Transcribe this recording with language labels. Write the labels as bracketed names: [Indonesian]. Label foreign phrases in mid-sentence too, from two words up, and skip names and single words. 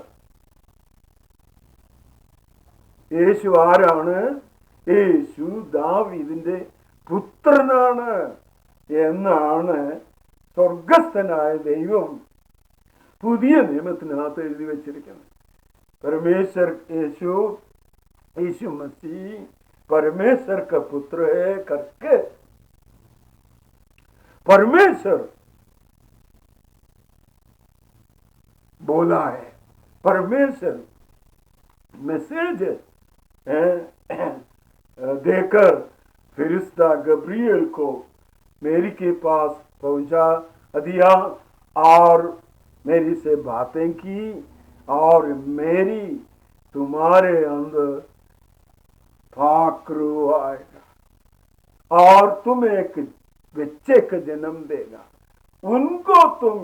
[Malayalam] യേശു ആരാണ്? യേശു ദാവീദിന്റെ പുത്രനാണ് എന്നാണ് സ്വർഗസ്ഥനായ ദൈവം പുതിയ നിയമത്തിനകത്ത് എഴുതി വച്ചിരിക്കുന്നത്. [Hindi] परमेश्वर यीशु मसीह परमेश्वर का पुत्र है करके परमेश्वर बोला है. परमेश्वर मैसेज देकर फरिश्ता गब्रियल को मेरी के पास पहुंचा दिया और मेरी से बातें की और मेरी तुम्हारे अंदर पाकरू आएगा और तुम एक बच्चे का जन्म देगा, उनको तुम